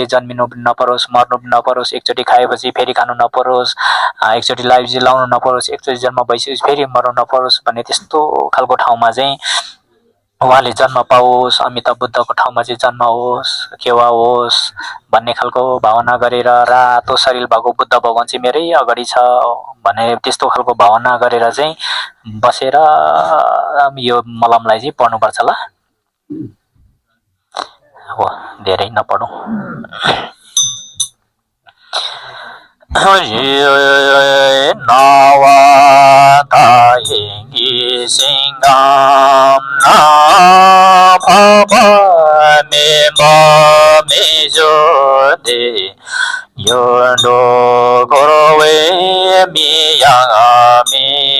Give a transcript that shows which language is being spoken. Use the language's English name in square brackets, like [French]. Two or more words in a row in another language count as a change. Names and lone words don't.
[Nepali] जन्मिनु नपरोस्, मर्नु नपरोस्, एकचोटि खाएपछि फेरि खानु नपरोस्, एकचोटि लाइफ लाउनु नपरोस्, एकचोटि जन्म भइसकेपछि फेरि मर्नु नपरोस् भन्ने त्यस्तो खालको ठाउँमा चाहिँ उहाँले जन्म पाओस्, अमिताभ बुद्धको ठाउँमा चाहिँ जन्म होस्, खेवा होस् भन्ने खालको भावना गरेर रातो शरीर भएको बुद्ध भगवान चाहिँ मेरै अगाडि छ भन्ने त्यस्तो खालको भावना गरेर चाहिँ बसेर यो मलमलाई चाहिँ पढ्नुपर्छ ल। अब धेरै नपढौँ। नवतायिङ्गी सिङखाम नभमे ममे जोदे योडो गोरवे मियामी